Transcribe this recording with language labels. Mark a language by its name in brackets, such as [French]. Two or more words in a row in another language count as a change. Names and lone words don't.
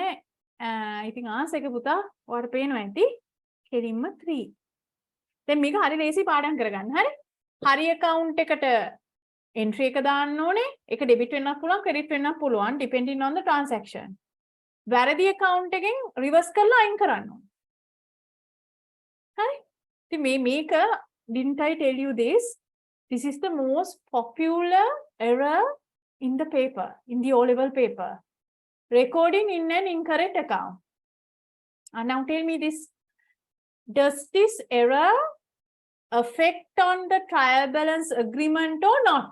[Sinhala] ඉතින් answer එක පුතා ඔයාලට පේනවා ඇති. කෙලින්ම 3. දැන් මේක හරි ලේසි පාඩම් කරගන්න. හරි? හරි account එකට entry එක දාන්න ඕනේ. ඒක debit වෙන්නත් පුළුවන්, credit වෙන්නත් පුළුවන්, [English] depending on the transaction. [Sinhala] වැරදි account එකෙන් reverse කරලා අයින් කරන්න ඕනේ. හරි? ඉතින් මේක [English] didn't I tell you this? This is the most popular error in the paper, in the O-level paper. Recording in an incorrect account. And now tell me this. Does this error affect on the trial balance agreement or not?